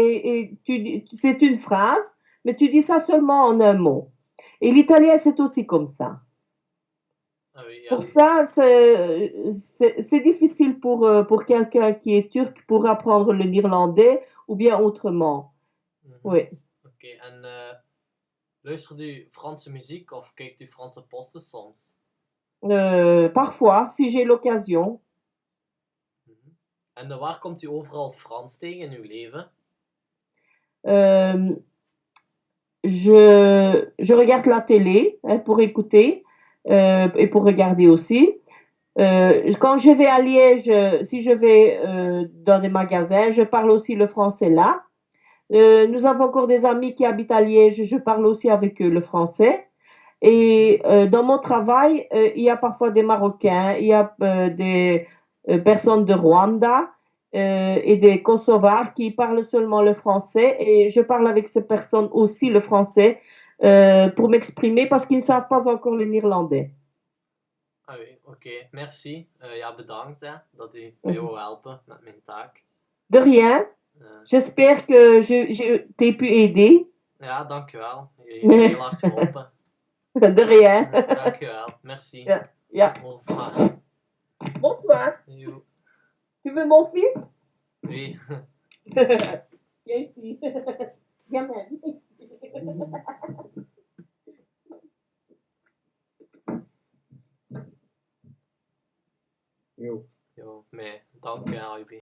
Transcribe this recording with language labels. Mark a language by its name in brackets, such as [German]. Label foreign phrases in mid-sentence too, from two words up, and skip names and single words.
[French] mot et c'est une phrase, mais tu dis ça seulement en un mot. Et l'italien, c'est aussi comme ça. Ah oui, Pour [Dutch] ja. [French] ça, c'est difficile pour quelqu'un qui est turc pour apprendre le néerlandais ou bien autrement. Mhm. Oui. [Dutch] Oké, en luistert u Franse muziek of kijkt u Franse posten soms? [French] Parfois, si j'ai l'occasion. Mhm. [Dutch] En waar komt u overal Frans tegen in uw leven? [French] Euh, je regarde la télé hein, pour écouter et pour regarder aussi. Quand je vais à Liège, si je vais dans des magasins, je parle aussi le français là. Nous avons encore des amis qui habitent à Liège, je parle aussi avec eux le français. Mhm. Et dans mon travail, il y a parfois des Marocains, il y a des personnes de Rwanda et des Kosovars qui parlent seulement le français. Et je parle avec ces personnes aussi le français pour m'exprimer parce qu'ils ne savent pas encore le néerlandais. Ah oui, oké. Merci. [Dutch] Ja, bedankt hè, dat u mij wou helpen met mijn taak. [French] De rien. Eh, J'espère que je t'ai pu aider. [Dutch] ja, dankjewel. Je heeft me heel hard geholpen. [French] De [Dutch] Ja, [French] rien. [Dutch] dankjewel. Merci. Ja. Ja. [French] Au revoir. Bonsoir. [Dutch] Joe. [French] Tu veux mon fils? Oui. Viens ici. Gamin, viens ici. [Dutch] Jo. Jo, mais dank je, Aibi.